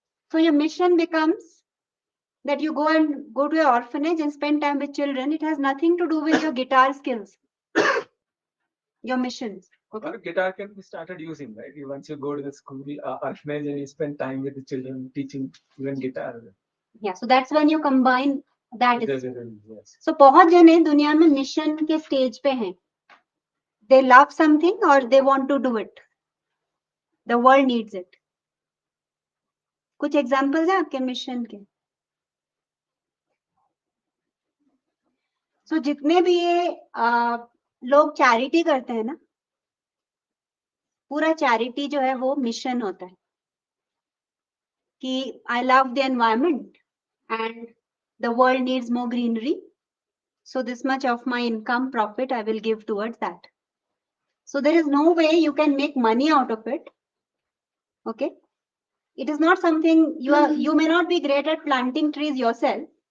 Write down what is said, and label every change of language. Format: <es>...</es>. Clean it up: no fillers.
<en>So your mission becomes that you go to your orphanage and spend time with children. It has nothing to do with your guitar skills. Your missions. Okay? Or guitar can be started using, right? Once you go to the school, orphanage, and you spend time with the children, teaching even guitar. Yeah, so that's when you combine that. Yes.</en> <hi>So बहुत जने दुनिया में mission के stage पे हैं.</hi> <en>They love something or they want to do it. The world needs it.</en> <hi>कुछ examples हैं आपके मिशन के? So जितने भी ये लोग चैरिटी करते हैं ना, पूरा चैरिटी जो है वो मिशन होता है कि</hi> <en>I love the environment and the world needs more greenery. So this much of my income profit I will give towards that. So there is no way you can make money out of it. Okay. It is not something you may not be great at planting trees yourself.</en>